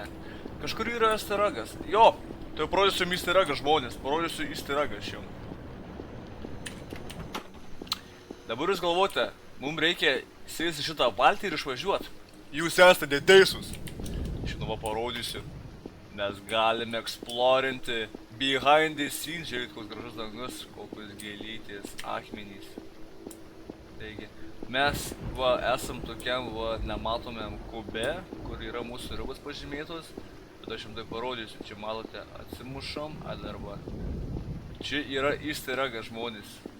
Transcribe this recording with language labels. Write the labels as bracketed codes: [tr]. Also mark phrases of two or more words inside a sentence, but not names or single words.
[lt] Kažkur yra [en] easter eggas. [lt] Jo, tai parodysiu [en] easter eggą [lt] žmonės. Parodysiu [en] easter eggą [lt] šiam. Dabar jūs galvote, mums reikia sėsti šitą valtį ir išvažiuoti. Jūs esate neteisūs. Žinoma, parodysiu. Mes galime eksplorinti [en] behind the scenes. [lt] Žiūrėkit, koks gražus dangus, kokios gėlytės, akmenys. Taigi, mes esam tokiam nematomiam kube, kur yra mūsų ribos pažymėtos. Bet aš jums tai parodysiu. Čia matote, atsimušam, arba. Čia yra [en] easter eggas [lt] žmonės.